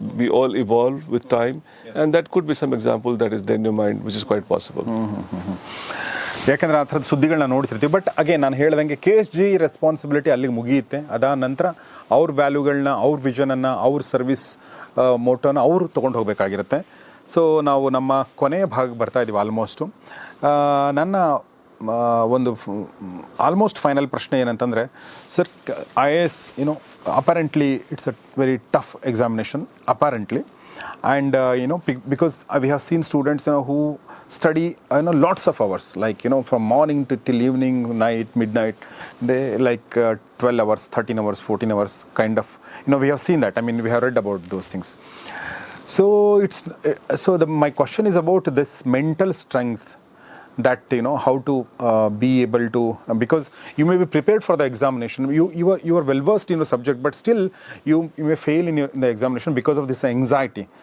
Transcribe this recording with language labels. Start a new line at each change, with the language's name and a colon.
English: We all evolve with time. And that could be some example that is there in your mind, which is quite possible.
Kannada: ಯಾಕಂದರೆ ಆ ಥರದ ಸುದ್ದಿಗಳನ್ನ ನೋಡ್ತಿರ್ತೀವಿ. But again ನಾನು ಹೇಳ್ದಂಗೆ KSG responsibility ಅಲ್ಲಿಗೆ ಮುಗಿಯುತ್ತೆ. ಅದಾದ ನಂತರ ಅವ್ರ ವ್ಯಾಲ್ಯೂಗಳನ್ನ, ಅವ್ರ ವಿಷನನ್ನು, ಅವ್ರ ಸರ್ವಿಸ್ ಮೋಟೋನ ಅವರು ತೊಗೊಂಡು ಹೋಗಬೇಕಾಗಿರುತ್ತೆ. ಸೊ ನಾವು ನಮ್ಮ ಕೊನೆಯ ಭಾಗಕ್ಕೆ ಬರ್ತಾ ಇದ್ದೀವಿ ಆಲ್ಮೋಸ್ಟು. ನನ್ನ ಒಂದು ಆಲ್ಮೋಸ್ಟ್ ಫೈನಲ್ ಪ್ರಶ್ನೆ ಏನಂತಂದರೆ, sir
English: IAS apparently it's a very tough examination apparently. And because we have seen students who study lots of hours, like from morning till evening, night, midnight, they like 12 hours, 13 hours, 14 hours kind of, we have seen that. I mean, we have read about those things. So my question is about this mental strength, that how to be able to, because you may be prepared for the examination, you are well versed in the subject, but still you may fail in the examination because of this anxiety.